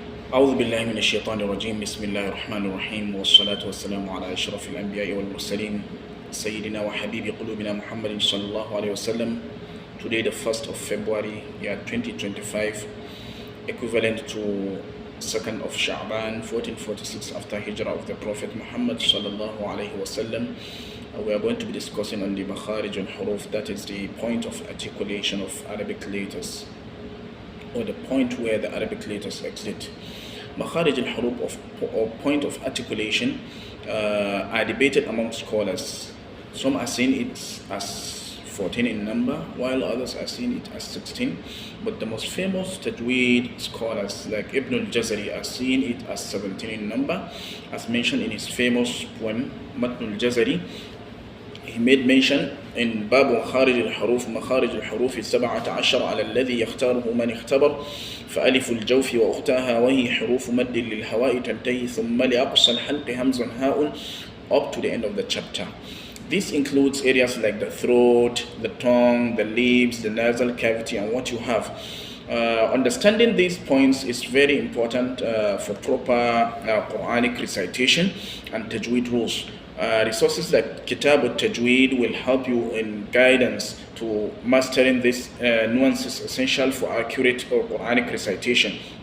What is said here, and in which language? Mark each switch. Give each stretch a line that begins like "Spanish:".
Arabic: أعوذ بالله من الشيطان الرجيم بسم الله الرحمن الرحيم والصلاة والسلام على أشرف الأنبياء والمرسلين سيدنا وحبيب قلوبنا محمد صلى الله عليه وسلم.
English: Today the 1st of February year 2025, equivalent to 2nd of Sha'ban 1446 after Hijrah of the Prophet Muhammad sallallahu alaihi wasallam. We are going to be discussing on the Makharijul Huruf, that is the point of articulation of Arabic letters, or the point where the Arabic letters exit. Makharijul Huruf or point of articulation are debated among scholars. Some are saying it as 14 in number, while others are seeing it as 16. But the most famous Tajwid scholars like Ibn al-Jazari are seeing it as 17 in number, as mentioned in his famous poem Matn al-Jazari. He made mention in Babu Makharijul Huruf, Makharijul Huruf 17
Arabic: على الذي يختاره من اختبر فألف الجوف وأختها وهي حروف مد للهواء تنتهي ثم لأقصى الحلق همز هاء,
English: up to the end of the chapter. This includes areas like the throat, the tongue, the lips, the nasal cavity, and what you have. Understanding these points is very important for proper Quranic recitation and Tajwid rules. Resources like Kitab al-Tajwid will help you in guidance to mastering these nuances essential for accurate Quranic recitation.